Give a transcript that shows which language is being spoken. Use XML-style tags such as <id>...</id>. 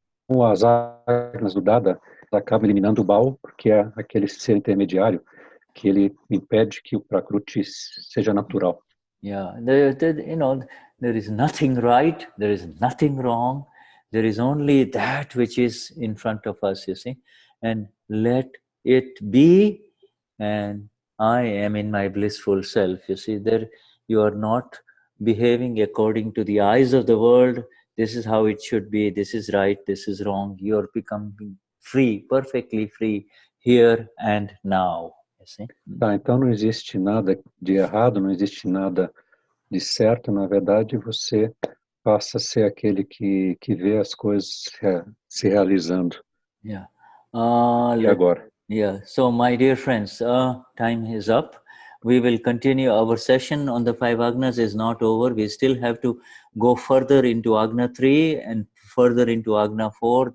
<pt>As Agnas do Dada acabam eliminando o Bhavo, porque é aquele ser intermediário que ele impede que o Prakruti seja natural.</pt> <en>Yeah, there is nothing right, there is nothing wrong, there is only that which is in front of us, you see, and let it be, and I am in my blissful self, you see. There you are not behaving according to the eyes of the world. This is how it should be, this is right, this is wrong. You are becoming free, perfectly free, here and now.</en> <pt>Tá, então não existe nada de errado, não existe nada de certo. Na verdade, você passa a ser aquele que vê as coisas se realizando. Yeah. E agora? Yeah.</pt> <en>So, my dear friends, time is up. We will continue. Our session on the 5 Agnas is not over. We still have to go further into Agna 3 and further into Agna 4.</en>